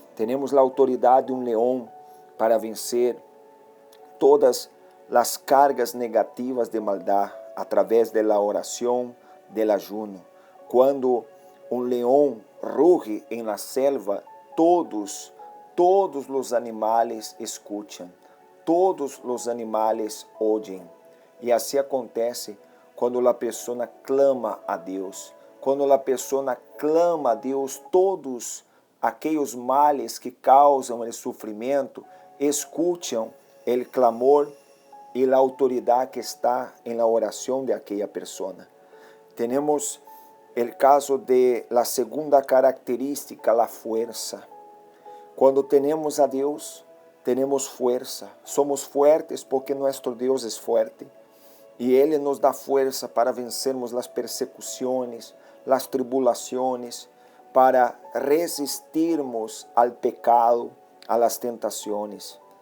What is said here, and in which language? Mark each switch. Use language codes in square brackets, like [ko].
[es] Tenemos la autoridad de un león para vencer todas las cargas negativas de maldad a través de la oración, del ayuno. Cuando un león ruge en la selva, todos los animales escuchan, todos los animales oyen. [pt] E assim acontece quando a pessoa clama a Deus. Quando a pessoa clama a Deus, todos aqueles males que causam o sofrimento escutam o clamor e a autoridade que está na oração de aquela pessoa. Temos o caso de [es] la segunda característica, la fuerza. [pt] Quando temos a Deus, temos força. Somos fuertes porque nosso Deus é forte. E Ele nos dá força para vencermos as persecuções, as tribulações, para resistirmos ao pecado, a las tentações.